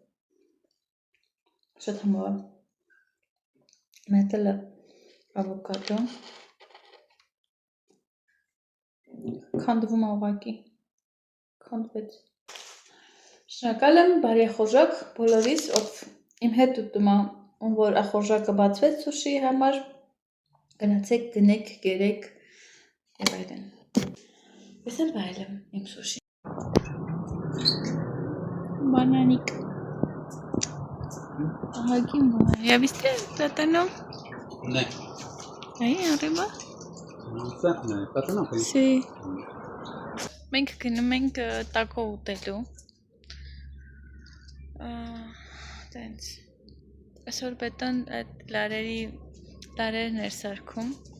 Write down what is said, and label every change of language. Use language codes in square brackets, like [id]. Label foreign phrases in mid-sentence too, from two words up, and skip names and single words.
[hy] շատ համով է, մետել է ավոկադո, քանդվում է ուղղակի, քանդվեց, շնորհակալ եմ բարեխորժակ բոլորիս, ով իմ հետ ուտում է, ում որ ախորժակը բացվեց սուշիի համար, գնացեք, գնեք, գերեք և այլն, ես էլ բայել եմ իմ սուշի, Bananic. [es] Aquí ¿ya viste el plátano? No. Ahí arriba. No, el plátano. Sí. [hy] Մենք գնում ենք տակո ուտելու։ Տենց։ Այսօր Բետոն այդ լարերն էր սարքում։